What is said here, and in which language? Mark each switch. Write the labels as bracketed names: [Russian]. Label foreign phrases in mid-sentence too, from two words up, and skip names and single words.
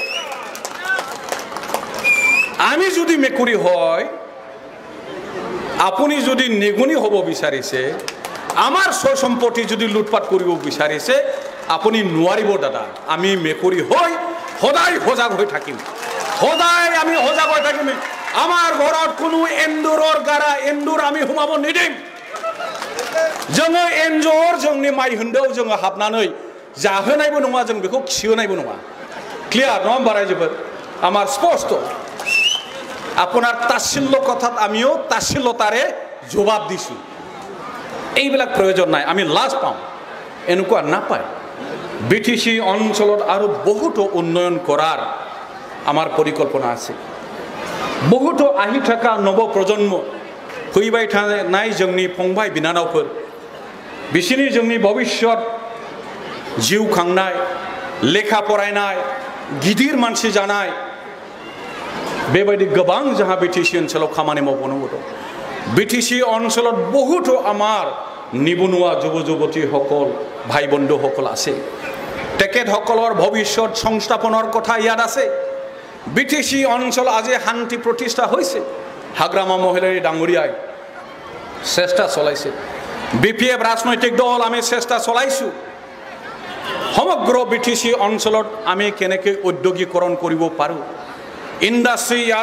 [Assamese] আমি যদি মেকুৰী হয় আপুনি যদি নেগুনি হ'ব বিচাৰিছে আমাৰ সয় সম্পত্তি যদি লুটপাট কৰিব বিচাৰিছে আপুনি নোৱাৰিব দাদা আমি মেকুৰী হয় সদায় সজাগ হৈ থাকিম আমাৰ ঘৰত কোনো এন্দুৰৰ গাৰা এন্দুৰ আমি হুমাব নিদিম [Bodo] जोङो एन्जर जोंनि माइ होन्दों जोङो हाबनानै जाहोनायबो नङा जों बेखौ खिहोनायबो नङा क्लियार नङा होमबा रायजोफोर [Assamese] আমাৰ স্পষ্ট আপোনাৰ তাচ্ছিল্য কথাত আমিও তাচ্ছিল্যতাৰে জবাব দিছোঁ এইবিলাক প্ৰয়োজন নাই আমি লাজ পাওঁ এনেকুৱা নাপায় বিটিসি অঞ্চলত আৰু বহুতো উন্নয়ন কৰাৰ আমাৰ পৰিকল্পনা আছে বহুতো আহি থকা নৱ প্ৰজন্ম [Bodo] फैबाय थानाय जोंनि फंबाय बिनानावफोर बिसिनि जोंनि भबिष्यत जिउ खांनाय लेखा फरायनाय गिदिर मानसि जानाय बेबायदि गोबां जोंहा बिटिसि ओनसोलाव खामानि मावबोनांगौ दं बिटिसि ओनसोलाव [Assamese] বহুতো আমাৰ নিবনুৱা যুৱ যুৱতীসকল ভাই বন্ধুসকল আছে তেখেতসকলৰ ভৱিষ্যত সংস্থাপনৰ কথা ইয়াত আছে বিটিসি অঞ্চল আজি শান্তি প্ৰতিষ্ঠা হৈছে হাগ্ৰামা মহিলাৰী ডাঙৰীয়াই চেষ্টা চলাইছে বিপিএফ ৰাজনৈতিক দল আমি চেষ্টা চলাইছো সমগ্ৰ বিটিসি অঞ্চলত আমি কেনেকৈ উদ্যোগীকৰণ কৰিব পাৰো ইন্ডাষ্ট্ৰি ইয়াত